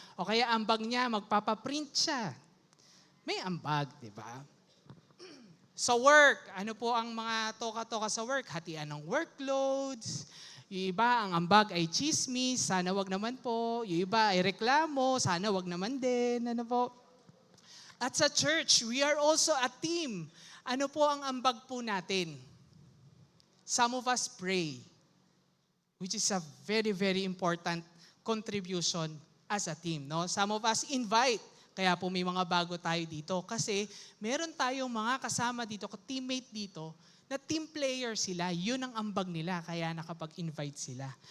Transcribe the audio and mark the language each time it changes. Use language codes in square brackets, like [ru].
[tl] O kaya ambag niya, magpapaprint siya. May ambag, diba? Sa work, ano po ang mga toka-toka sa work? Hatian ng workloads. Yung iba, ang ambag ay chismis, sana wag naman po. Yung iba ay reklamo, sana wag naman din. Ano po? At sa church, [en] we are also a team. [tl] Ano po ang ambag po natin? [en] Some of us pray, which is a very, very important contribution as a team. No? Some of us invite. [tl] Kaya po may mga bago tayo dito. Kasi meron tayong mga kasama dito, teammate dito, na team player sila. Yun ang ambag nila, kaya nakapag-invite sila.